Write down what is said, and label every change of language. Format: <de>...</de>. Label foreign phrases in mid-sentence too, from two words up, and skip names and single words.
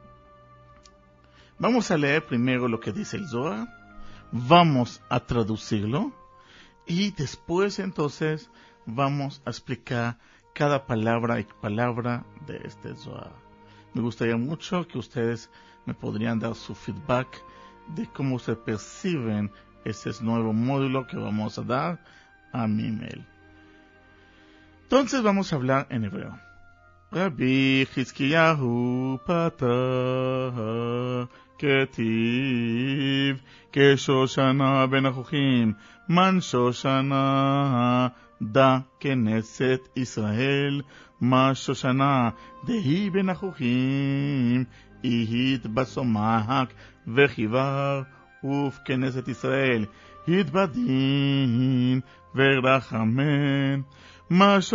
<es>Vamos a leer primero lo que dice el Zohar, vamos a traducirlo, y después entonces vamos a explicar cada palabra y palabra de este Zohar. Me gustaría mucho que ustedes me podrían dar su feedback de cómo ustedes perciben ese nuevo módulo que vamos a dar a mi email. Entonces vamos a hablar en hebreo.</es> <arc>רבי חזקיהו פתח כתיב כשושנה בין החוחים מאן שושנה דא כנסת ישראל מה שושנה דהיא בין החוחים אית בסומק וחיוור אוף כנסת ישראל אית בדין ורחמין מה</arc>